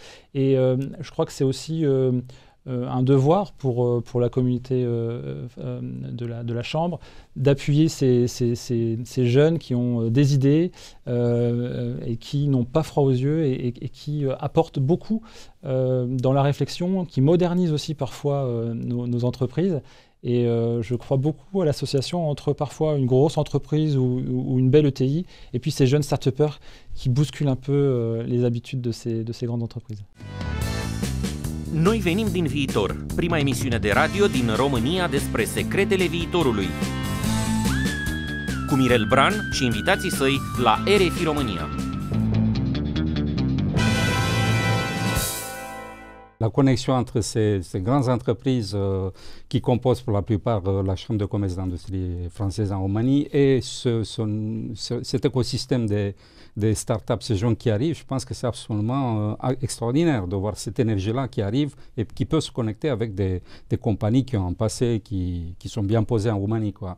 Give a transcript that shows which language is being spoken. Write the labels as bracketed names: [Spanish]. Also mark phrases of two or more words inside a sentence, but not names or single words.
[French] Et je crois que c'est aussi un devoir pour la communauté de la Chambre d'appuyer ces jeunes qui ont des idées et qui n'ont pas froid aux yeux et qui apportent beaucoup dans la réflexion, qui modernisent aussi parfois nos entreprises. Et je crois beaucoup à l'association entre parfois une grosse entreprise ou une belle ETI et puis ces jeunes start-upers qui bousculent un peu les habitudes de ces grandes entreprises. [Romanian] Noi venim din viitor, prima emisiune de radio din România despre secretele viitorului. Cu Mirel Bran și invitații săi la RFI România. [French] La connexion entre ces grandes entreprises qui composent pour la plupart la Chambre de commerce d'industrie française en Roumanie et cet écosystème des startups, ces gens qui arrivent, je pense que c'est absolument extraordinaire de voir cette énergie-là qui arrive et qui peut se connecter avec des compagnies qui ont un passé, qui sont bien posées en Roumanie, quoi.